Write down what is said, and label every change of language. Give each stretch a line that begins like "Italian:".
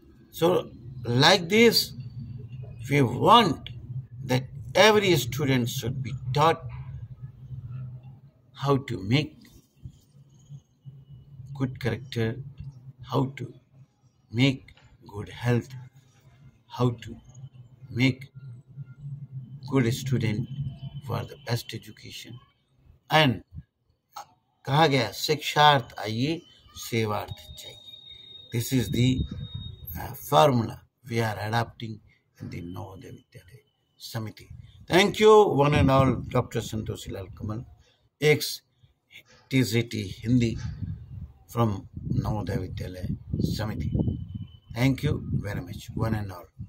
English: So like this, we want that every student should be taught how to make good character, how to make good health, how to make good student for the best education.
Hindi: And कहा गया शिक्षार्थ आइए सेवार्थ चाहिए.
English: This is the formula we are adopting in the Navodaya Vidyalaya Samiti. Thank you one and all, Dr. Santoshi Lal Kamal, ex-TCT Hindi from Navodaya Vidyalaya Samiti. Thank you very much, one and all.